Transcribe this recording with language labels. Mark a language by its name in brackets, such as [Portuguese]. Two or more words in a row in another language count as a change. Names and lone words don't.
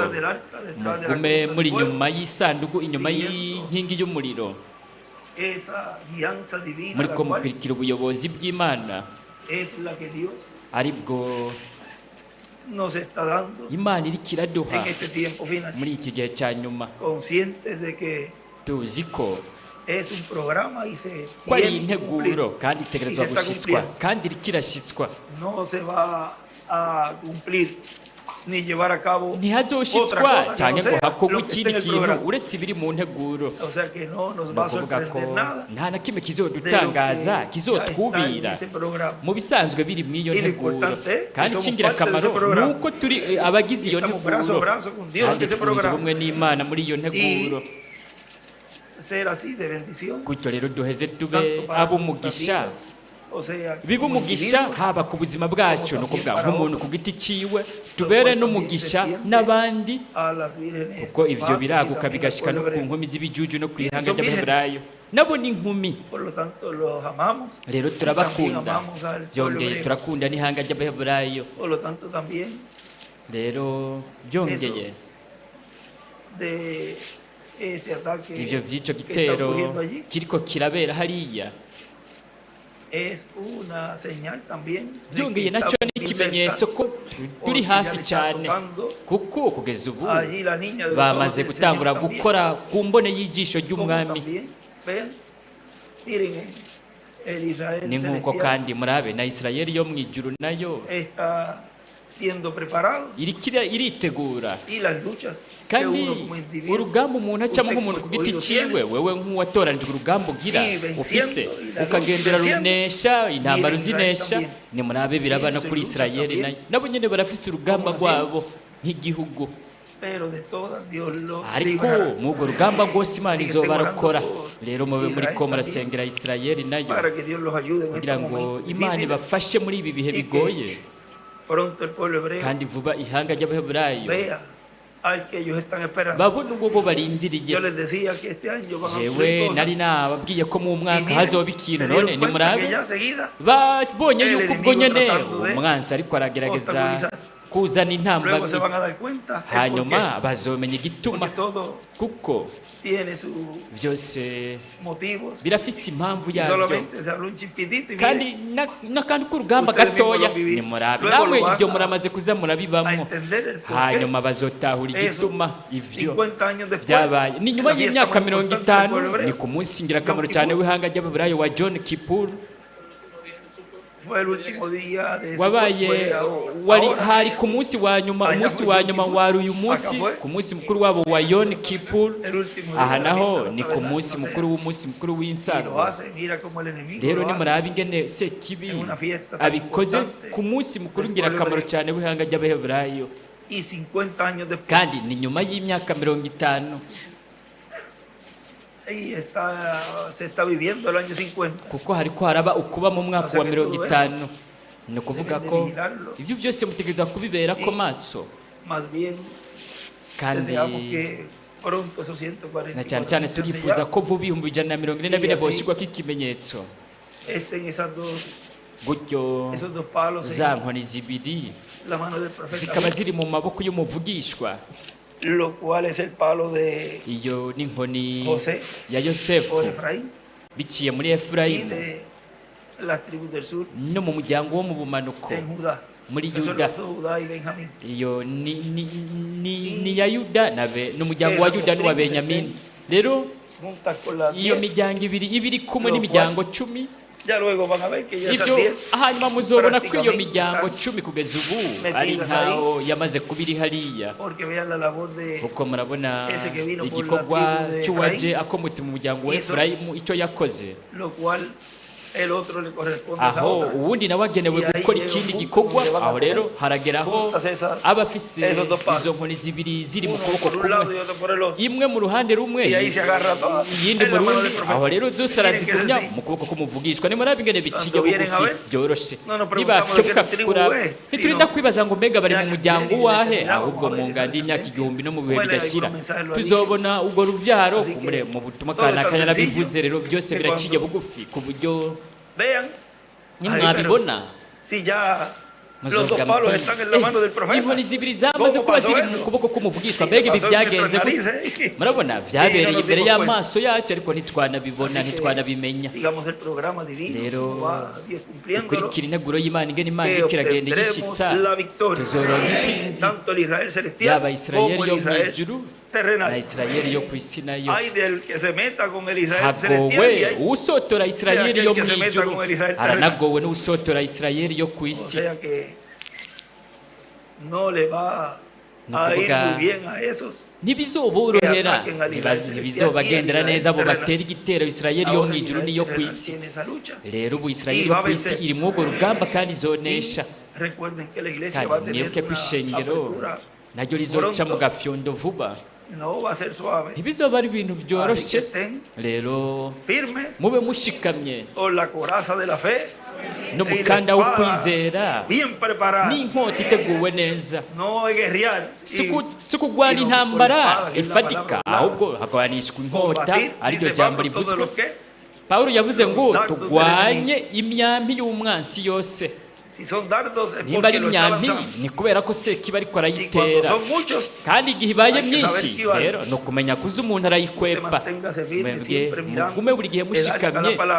[Spanish] Detrás del arca, detrás de la [Rundi] mugume [Spanish] columna [Rundi] muri [Spanish] de fuego. [Rundi] nyuma y'isanduku inyuma y'inkingi y'umuriro [Spanish] Esa guianza divina [Rundi] muri [Spanish] la [Rundi] ko [Spanish] cual [Rundi] mukurikira ubuyobozi bw'Imana [Spanish] es la que Dios [Rundi] aribwo [Spanish] nos está dando [Rundi] Imana iriko iraduha [Spanish] en este tiempo final, [Rundi] muri iki gihe cya nyuma [Spanish] conscientes de que [Rundi] tuzi ko [Spanish] es un programa y se [Rundi] ko ari [Spanish] tiene que cumplir. [Rundi] integuro kandi itegerezwa [Spanish] Y se está [Rundi] gushyitswa [Spanish] cumpliendo. [Rundi] kandi iriko irashyitswa [Spanish] No se va a cumplir ni llevar a cabo otra [Rundi] ntihazoshyitswa [Spanish] cosa que [Rundi] cyane [Spanish] no [Rundi] ngo [Spanish] sea [Rundi] hakorwe [Spanish] lo que está [Rundi] ikindi [Spanish] en el [Rundi] kintu [Spanish] programa. [Rundi] uretse ibiri mu nteguro [Spanish] O sea que no nos [Rundi] ni [Spanish] va a [Rundi] ukuvuga ko [Spanish] sorprender nada [Rundi] nta na kimwe [Spanish] de lo [Rundi] kizodutangaza [Spanish] que ya está en [Rundi] kizotwubira [Spanish] ese programa. [Rundi] mu bisanzwe biri mu iyo [Spanish] Y lo [Rundi] nteguro [Spanish] importante es que [Rundi] kandi [Spanish] somos [Rundi] ikingirakamaro [Spanish] parte de ese programa. [Rundi] ni uko turi abagize iyo [Spanish] Estamos brazo a [Rundi] nteguro [Spanish] brazo con Dios en [Rundi] kandi [Spanish] ese [Rundi] twunze [Spanish] programa. [Rundi] ubumwe n'Imana muri iyo nteguro [Spanish] Ser así de bendición. [Rundi] gutyo rero duheze tube [Spanish] tanto para [Rundi] ab'umugisha [Spanish] nuestra vida, o sea, [Rundi] biba [Spanish] como [Rundi] umugisha [Spanish] individuos, [Rundi] haba ku buzima bwacu ni ukuvuga nk'umuntu ku giti ciwe tubere n'umugisha n'abandi [Spanish] a las vírgenes [Rundi] kuko ivyo [Spanish] mapas y [Rundi] biraguka [Spanish] también al [Rundi] bigashika no [Spanish] pueblo [Rundi] ku [Spanish] hebreo. [Rundi] nkumi z'ibijuju no ku ihanga Izo ry'Abaheburayo nabo ni inkumi [Spanish] Por lo tanto, los amamos. [Rundi] rero turabakunda [Spanish] También amamos al pueblo [Rundi] byongeye [Spanish] hebreo. [Rundi] turakunda n'ihanga ry'Abaheburayo [Spanish] Por lo tanto, también [Rundi] rero byongeye [Spanish] de ese ataque [Rundi] ivyo vy'ico [Spanish] que está [Rundi] gitero [Spanish] ocurriendo allí [Rundi] kiriko kirabera hariya [Spanish] es una señal también de [Rundi] byongeye [Spanish] que [Rundi] nacyo [Spanish] estamos [Rundi] ni [Spanish] bien [Rundi] ikimenyetso [Spanish] cerca, [Rundi] ko turi [Spanish] porque ya [Rundi] hafi [Spanish] le está [Rundi] cyane [Spanish] tocando [Rundi] kuko kugeza ubu [Spanish] allí la niña de los [Rundi] bamaze [Spanish] ojos del [Rundi] gutangura [Spanish] Señor también, [Rundi] gukora ku mbone y'ijisho [Spanish] como [Rundi] ry'umwami [Spanish] también ven, miren, el Israel [Rundi] ni nk'uko [Spanish] celestial [Rundi] kandi murabe na isirayeli yo mu ijuru nayo [Spanish] está siendo preparado [Rundi] iritegura, [Spanish] y las luchas que [Rundi] kandi [Spanish] uno como individuo [Rundi] urugamba umuntu acamo nk'umuntu ku giti cyiwe, wewe nk'uwatoranijwe urugamba ugira ufise ukagendera runesha intambara uzinesha, ni murabe biraba no kuri isirayeli nabo nyine barafise urugamba rwabo nk'igihugu, [Spanish] pero de todas Dios los [Rundi] ariko [Spanish] librará [Rundi] mu urwo rugamba rwose Imana izobarokora. Rero mube muri ko murasengera isirayeli nayo [Spanish] para que Dios los ayude en [Rundi] kugira [Spanish] estos [Rundi] ngo [Spanish] momentos [Rundi] Imana [Spanish] difíciles. [Rundi] ibafashe muri ibi bihe bigoye, [Spanish] Pronto el pueblo hebreo [Rundi] kandi vuba ihanga ry'abaheburayo [Spanish] vea al que ellos están esperando. [Rundi] babona ubwo bo barindiriye. [Spanish] Yo les decía que este año van a [Rundi] jewe [Spanish] ocurrir cosas. [Rundi] nari nababwiye ko mu [Spanish] Y [Rundi] mwaka [Spanish] miren, [Rundi] hazoba [Spanish] se [Rundi] ikintu, [Spanish] dieron [Rundi] none [Spanish] cuenta [Rundi] nimurabe [Spanish] que ya seguida [Rundi] babonye [Spanish] el [Rundi] yuko ubwo [Spanish] enemigo [Rundi] nyene [Spanish] tratando de [Rundi] umwanzi ariko aragerageza [Spanish] obstaculizar. [Rundi] kuzana [Spanish] luego [Rundi] intambamyi, [Spanish] se van a dar cuenta el [Rundi] hanyuma bazomenya [Spanish] porqué, [Rundi] igituma, [Spanish] porque todo [Rundi] kuko [Spanish] tiene sus [Rundi] byose [Spanish] motivos [Rundi] birafise impamvu [Spanish] y [Rundi] yabyo, [Spanish] solamente se habló un chispitito y [Rundi] kandi [Spanish] miren, [Rundi] n'akantu k'urugamba [Spanish] Ustedes mismos [Rundi] gatoya [Spanish] lo vivís. [Rundi] nimurabe [Spanish] Luego [Rundi] namwe [Spanish] lo van [Rundi] ibyo [Spanish] a- [Rundi] muramaze kuza [Spanish] a [Rundi] murabibamo, [Spanish] entender el porqué. [Rundi] hanyuma bazotahura [Spanish] Eso, [Rundi] igituma ivyo [Spanish] 50 años después, [Rundi] byabaye. Ni nyuma [Spanish] la fiesta [Rundi] y'imyaka [Spanish] más [Rundi] 50 [Spanish] importante del pueblo [Rundi] ni [Spanish] hebreo [Rundi] ku munsi ingirakamaro [Spanish] Yom [Rundi] cyane [Spanish] Kippur. [Rundi] w'ihanga ry'abaheburayo wa John Kippur [Spanish] fue el último día de [Rundi] wabaye [Spanish] fue [Rundi] wari [Spanish] ahora. [Rundi] hari ku munsi wa nyuma, [Spanish] Allá [Rundi] umunsi [Spanish] fue [Rundi] wa [Spanish] Yom [Rundi] nyuma [Spanish] Kippur. [Rundi] wari uyu munsi, [Spanish] Acá fue. [Rundi] ku munsi mukuru wabo wa Yom Kippur. [Spanish] El último día [Rundi] Aha [Spanish] de la [Rundi] naho [Spanish] fiesta, [Rundi] ni [Spanish] la [Rundi] ku [Spanish] verdad, [Rundi] munsi [Spanish] no sé. [Rundi] mukuru w'umunsi mukuru [Spanish] Y lo [Rundi] w'insago. [Spanish] hace, mira cómo el enemigo [Rundi] Rero [Spanish] lo hace. [Rundi] nimurabe ingene sekibi [Spanish] Es una fiesta tan [Rundi] abikoze [Spanish] importante [Rundi] ku munsi mukuru [Spanish] del [Rundi] ngirakamaro [Spanish] pueblo [Rundi] cyane w'ihanga ry'abaheburayo, [Spanish] Y 50 años después, [Rundi] kandi ni nyuma y'imyaka 50, [Spanish] y se está viviendo el año 50. [Rundi] kuko hariko haraba ukuba mu mwaka wa 50. Ni ukuvuga ko ibyo byose mutegereza kubibera ko maso, [Spanish] Más bien, [Rundi] kandi [Spanish] deseamos que pronto esos 140 [Rundi] na cyane cyane turifuza ko vuba 144 boshyirwako ikimenyetso, [Spanish] estén [Rundi] gutyo [Spanish] esos dos palos [Rundi] za [Spanish] en [Rundi] nkoni zibiri [Spanish] la mano del profeta, [Rundi] zikaba ziri mu maboko y'umuvugishwa, [Spanish] lo cual es el palo de [Rundi] iyo n'inkoni [Spanish] José [Rundi] ya [Spanish] o [Rundi] Yosefu [Spanish] Efraín [Rundi] biciye muri [Spanish] y [Rundi] Efurayimu [Spanish] de las tribus del sur [Rundi] no mu muryango wo mu bumanuko [Spanish] en Judá. [Rundi] muri [Spanish] Eso es [Rundi] Yuda. [Spanish] los dos, Judá y Benjamín. [Rundi] Iyo ni ya Yuda n'umuryango wa Yuda n'uwa Benyamini. Rero [Spanish] Juntas con las [Rundi] iyo [Spanish] 10, [Rundi] miryango iri kumwe [Spanish] Lo [Rundi] n'imiryango 10, [Spanish] ya luego van a ver que ya esas [Rundi] ibyo 10 hanyuma muzobona ko iyo [Spanish] prácticamente [Rundi] miryango [Spanish] están [Rundi] 10 kugeza ubu [Spanish] metidas [Rundi] ari nkaho yamaze kuba iri hariya, [Spanish] porque vean la labor de [Rundi] kuko murabona [Spanish] Ese que vino por la [Rundi] igikorwa [Spanish] tribu de [Rundi] cy'uwaje [Spanish] Efraín. [Rundi] akomotse mu muryango wa [Spanish] Hizo. [Rundi] Efurayimu icyo yakoze, [Spanish] lo cual el otro le corresponde a esa [Rundi] aho [Spanish] otra. [Rundi] uwundi nawe agenewe [Spanish] Y ahí [Rundi] gukora [Spanish] llega [Rundi] ikindi [Spanish] un punto [Rundi] gikorwa. [Spanish] donde van a [Rundi] Aho rero [Spanish] poner [Rundi] harageraho [Spanish] juntas esas- [Rundi] aba afise [Spanish] esos dos palos. [Rundi] izo nkoni zibiri ziri mu [Spanish] Uno [Rundi] kuboko [Spanish] por un lado y [Rundi] kumwe, [Spanish] otro por el otro. [Rundi] imwe mu ruhande rumwe [Spanish] Y ahí se agarra todo [Rundi] iyindi [Spanish] en [Rundi] mu [Spanish] la mano [Rundi] rundi. [Spanish] del profeta. [Rundi] Aho rero zose [Spanish] Miren que [Rundi] arazigumya [Spanish] es así. [Rundi] mu kuboko k'umuvugishwa. Nimurabe ingene biciye [Spanish] Cuando vienen a [Rundi] bugufi [Spanish] ver, [Rundi] byoroshe, [Spanish] no nos preguntamos de [Rundi] nibakebuka [Spanish] qué tribu [Rundi] kuraba [Spanish] es, [Rundi] ntiturinda [Spanish] sino [Rundi] kwibaza ngo mbega bari [Spanish] ya [Rundi] mu [Spanish] que [Rundi] muryango [Spanish] vienen y [Rundi] wahe, [Spanish] determinamos [Rundi] ahubwo [Spanish] a ver [Rundi] mu [Spanish] esa [Rundi] nganji y'imyaka [Spanish] descendencia. [Rundi] igihumbi no mu bihe [Spanish] Bueno, [Rundi] bidashira [Spanish] algunos mensajes lo han [Rundi] tuzobona urwo ruvyaro [Spanish] Así que [Rundi] mu butumwa [Spanish] todo [Rundi] kanaka [Spanish] está [Rundi] yarabivuze. [Spanish] sencillo, [Rundi] Rero byose [Spanish] que [Rundi] biraciye [Spanish] cuando [Rundi] bugufi ku buryo [Spanish] Vean, [Rundi] nimwabibona [Spanish] si ya los dos [Rundi] muzovuga [Spanish] palos [Rundi] muti, [Spanish] están en la mano del profeta. [Rundi] inkoni zibiri zamaze [Spanish] ¿Cómo [Rundi] kuba [Spanish] pasó [Rundi] ziri [Spanish] eso? [Rundi] mu kuboko k'umuvugishwa. Mbega ibi [Spanish] Pasó en [Rundi] byagenze [Spanish] nuestras [Rundi] gute? [Spanish] narices. [Rundi] Murabona byabereye [Spanish] nos [Rundi] imbere [Spanish] dimos [Rundi] y'amaso yacu, ariko ntitwanabibona [Spanish] Así que, [Rundi] ntitwanabimenya. [Spanish] digamos el programa divino, [Rundi] Rero [Spanish] cómo va Dios cumpliéndolo, [Rundi] dukurikira integuro y'Imana ingene Imana [Spanish] que [Rundi] iriko iragenda [Spanish] obtendremos [Rundi] igishitsa, [Spanish] la victoria. [Rundi] tuzoronka intsinzi, [Spanish] Tanto el Israel celestial [Rundi] yaba [Spanish] como [Rundi] Isirayeli [Spanish] el [Rundi] yo mu [Spanish] Israel [Rundi] ijuru [Spanish] terrenal. [Rundi] na Isirayeli yo ku isi nayo. [Spanish] Hay del que se meta con el Israel celestial y [Rundi] Hagowe [Spanish] hay, [Rundi] usotora Isirayeli yo mu [Spanish] que se meta [Rundi] ijuru, [Spanish] con el Israel [Rundi] aranagowe n'usotora Isirayeli yo ku [Spanish] o [Rundi] isi. [Spanish] sea que no le va [Rundi] No [Spanish] a ir [Rundi] kuvuga- [Spanish] muy bien a esos [Rundi] ntibizoborohera, [Spanish] que ataquen al Israel [Rundi] ntibizobagendera [Spanish] celestial y [Rundi] neza abo [Spanish] Israel [Rundi] batera igitero Isirayeli yo mu [Spanish] ahora el [Rundi] ijuru [Spanish] Israel [Rundi] n'iyo ku [Spanish] terrenal [Rundi] isi. [Spanish] tiene esa lucha. [Rundi] Rero ubu Isirayeli [Spanish] Y [Rundi] yo [Spanish] va a [Rundi] ku isi [Spanish] vencer. [Rundi] iri muri urwo rugamba kandi izonesha. [Spanish] Recuerden que la iglesia va a [Rundi] Kandi [Spanish] tener [Rundi] mwibuke ko [Spanish] una [Rundi] ishengero [Spanish] apertura, [Rundi] naryo rizoca [Spanish] pronto. [Rundi] mu gafyondo vuba, [Spanish] no va a ser suave. [Rundi] ntibizoba ari ibintu [Spanish] Así que [Rundi] byoroshye. [Spanish] estén [Rundi] Rero [Spanish] firmes [Rundi] mube mushikamye [Spanish] con la coraza de la fe [Rundi] n'umukanda wo kwizera [Spanish] bien preparados. [Rundi] n'inkota iteguwe neza, [Spanish] No es guerrear. [Rundi] si kurwana [Spanish] sino [Rundi] intambara [Spanish] con espada, que es la [Rundi] ifatika, [Spanish] palabra [Rundi] ahubwo hagwanishwa inkota, [Spanish] combatir, [Rundi] ariryo [Spanish] dice [Rundi] jambo [Spanish] Pablo, todos [Rundi] rivuzwe. [Spanish] los que [Rundi] Pawulo yavuze ngo [Spanish] Dardos [Rundi] turwanye imyambi y'umwansi yose. [Spanish] Si son dardos es [Rundi] nimba ari [Spanish] porque lo está [Rundi] imyambi [Spanish] lanzando. [Rundi] ni kubera ko sekiba ariko [Spanish] Y cuando [Rundi] arayitera, [Spanish] son muchos, [Rundi] kandi igihe ibaye [Spanish] hay que [Rundi] myinshi [Spanish] saber esquivar. [Rundi] rero ni ukumenya kuza umuntu [Spanish] Usted [Rundi] arayikwepa. [Spanish] manténgase firme, [Rundi] Mwebwe [Spanish] siempre mirando [Rundi] mugume buri gihe [Spanish] el arca de [Rundi] mushikamye [Spanish] la palabra,